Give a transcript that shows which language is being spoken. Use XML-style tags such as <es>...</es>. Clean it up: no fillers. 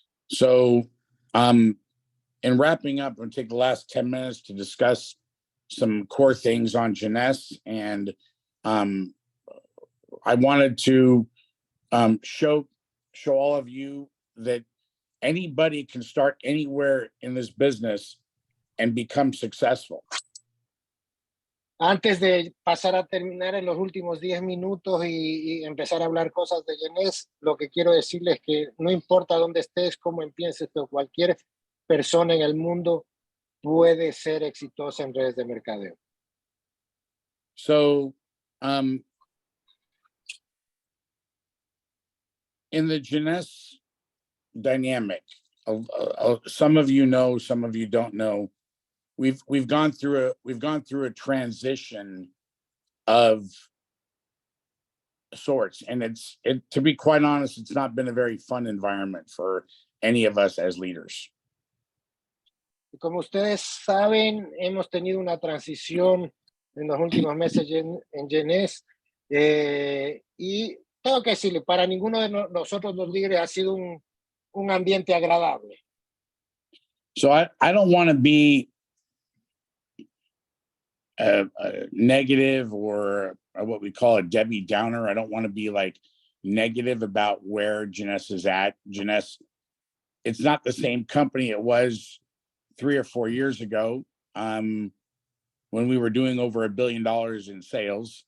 <en>So, in wrapping up, I'm going to take the last 10 minutes to discuss some core things on Jeunesse. And I wanted to show all of you that anybody can start anywhere in this business and become successful.</en> <es>Antes de pasar a terminar en los últimos 10 minutos y empezar a hablar cosas de Jeunesse, lo que quiero decirles es que no importa dónde estés, cómo empieces, pero cualquier persona en el mundo puede ser exitosa en redes de mercadeo.</es> <en>So, in the Jeunesse dynamic, some of you know, some of you don't know. We've gone through a transition of sorts, and to be quite honest, it's not been a very fun environment for any of us as leaders.</en> <es>Como ustedes saben, hemos tenido una transición en los últimos meses en Jeunesse, y tengo que decirle, para ninguno de nosotros los líderes ha sido un ambiente agradable.</es> <en>So I don't want to be negative or what we call a Debbie Downer. I don't want to be like negative about where Jeunesse is at. Jeunesse, it's not the same company it was 3 or 4 years ago, when we were doing over $1 billion in sales.</en>